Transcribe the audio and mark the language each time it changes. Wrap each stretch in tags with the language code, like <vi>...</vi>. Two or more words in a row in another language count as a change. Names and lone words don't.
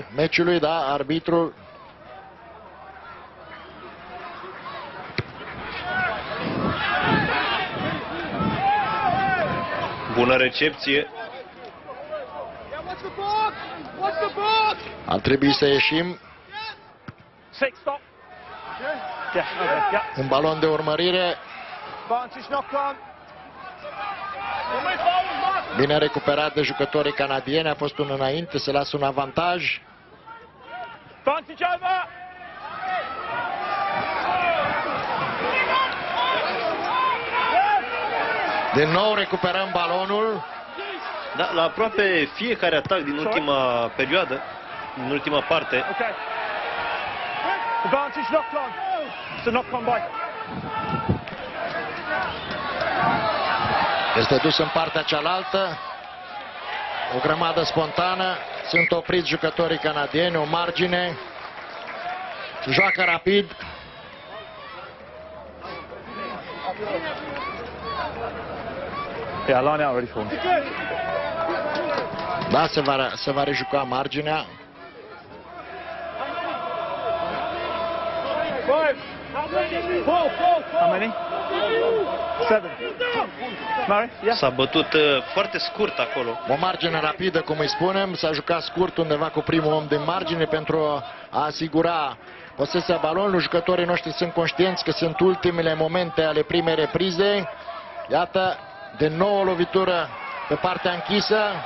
<ro>meciului, da, arbitrul. Bună recepție. Ar trebui să ieșim.</ro> <en>Six, stop. Yeah, okay, yeah.</en> <ro>Un balon de urmărire.</ro> <en>Advantage knock on.</en> <ro>Bine recuperat de jucătorii canadieni. A fost un înainte, se lasă un avantaj.</ro> <en>Advantage over.</en> <ro>Din nou recuperăm balonul. Da, la aproape fiecare atac din ultima perioadă, din ultima parte,</ro> <en>Okay. Advantage knock on. It's a knock on by.</en> <ro>Este dus în partea cealaltă. O grămadă spontană. Sunt opriți jucătorii canadieni. O margine. Joacă rapid.</ro> <en>Yeah, line out ready for him.</en> <ro>Da, se va rejuca marginea.</ro> <en>How many? 7. Murray? Yeah.</en> <ro>s-a bătut foarte scurt acolo. O margine rapidă, cum îi spunem. S-a jucat scurt undeva cu primul om din margine pentru a asigura posesia balonului. Jucătorii noștri sunt conștienți că sunt ultimele momente ale primei reprize. Iată, de nou o lovitură pe partea închisă.</ro>